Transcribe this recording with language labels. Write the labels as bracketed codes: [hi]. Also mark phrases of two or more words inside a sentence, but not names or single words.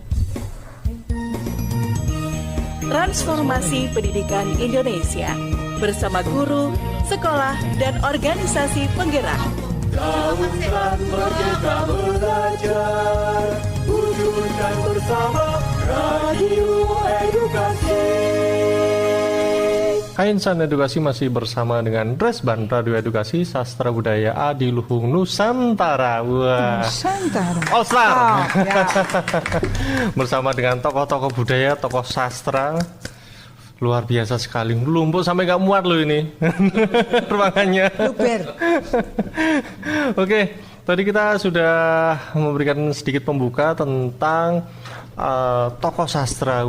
[id] Transformasi Pendidikan Indonesia bersama guru, sekolah, dan organisasi penggerak. Gaungkan merdeka belajar, wujudkan bersama Radio Edukasi. Hai Insan Edukasi, masih bersama dengan Resban Radio Edukasi Sastra Budaya Adiluhung Nusantara. Wah, Nusantara All Star. Ya. Bersama dengan tokoh-tokoh budaya, tokoh sastra. Luar biasa sekali, lumpuk sampai gak muat loh ini ruangannya. Oke, tadi kita sudah memberikan sedikit pembuka tentang tokoh sastra.